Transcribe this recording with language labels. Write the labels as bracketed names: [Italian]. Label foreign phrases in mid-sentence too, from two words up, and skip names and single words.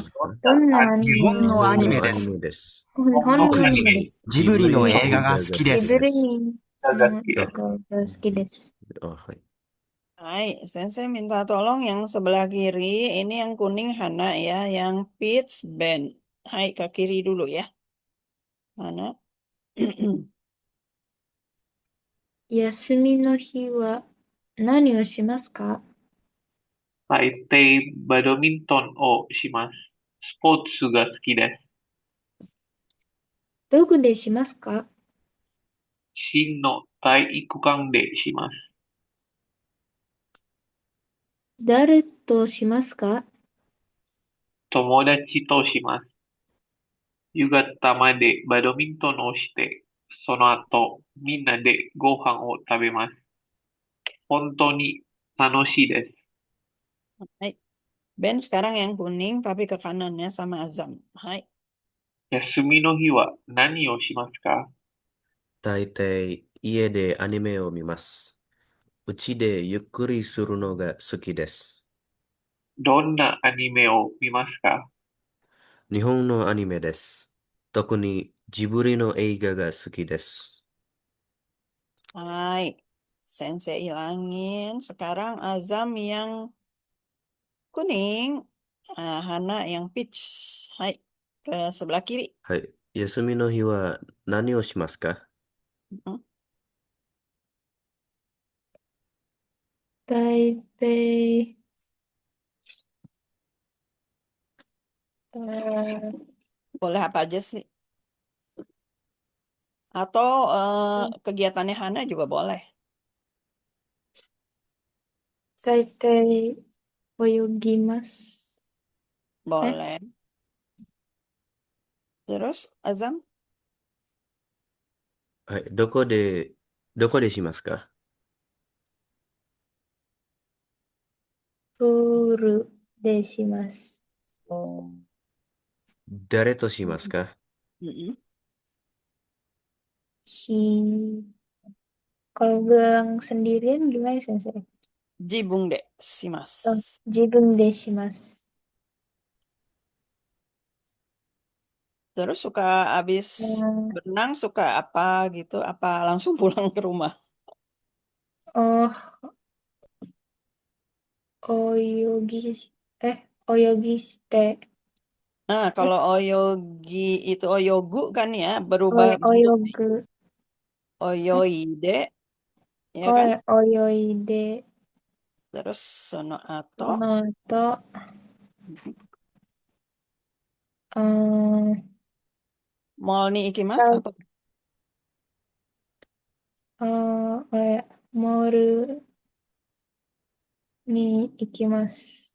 [Japanese] どんなアニメ日本のアニメです。日本のアニメです。ジブリの映画が好きです。ジブリの映画が好きです。 [Indonesian] Hai, Sensei minta tolong yang sebelah kiri, ini yang kuning Hana ya, yang peach Ben. Hai, ke kiri dulu ya. Hana. [Japanese] 休みの日は何をしますか？大抵バドミントンをします。スポーツが好きです。どこでしますか？市の体育館でします。誰としますか？友達とします。夕方までバドミントンをして、その後、みんなでご飯を食べます。本当に楽しいです。 Hai. [Indonesian] Ben sekarang yang kuning tapi ke kanannya sama Azam. [Japanese] Hai. 休みの日は何をしますか？大抵家でアニメを見ます。うちでゆっくりするのが好きです。どんなアニメを見ますか？日本のアニメです。特にジブリの映画が好きです。 [Indonesian] Hai. Sensei hilangin. Sekarang Azam yang kuning. Hana yang peach. Hai. Ke sebelah kiri. [Japanese] はい。休みの日は何をしますか？ Hmm. 大抵、 [Indonesian] Boleh apa aja sih? Atau kegiatannya Hana juga boleh. [Japanese] 大抵泳ぎます。 [Indonesian] Boleh. Terus Azam? [Japanese] はい。どこでしますか？プールでします。 Oh. 誰としますか？ Mm-mm. [Indonesian] Kalau bilang sendirian gimana Sensei? [Japanese] 自分でします. 自分でします。 [Indonesian] Terus suka habis berenang suka apa gitu? Apa langsung pulang ke rumah? [Japanese] Oh, 泳ぎして、 [Indonesian] Nah, kalau oyogi itu oyogu kan ya, berubah [Japanese] 泳 [Indonesian] bentuk [Japanese] ぐ、 oyoide, ya お [Indonesian] kan? [Japanese] 泳いで、 [Indonesian] Terus sono [Japanese] そ ato, の後、モールに行きます atau モールに行きます。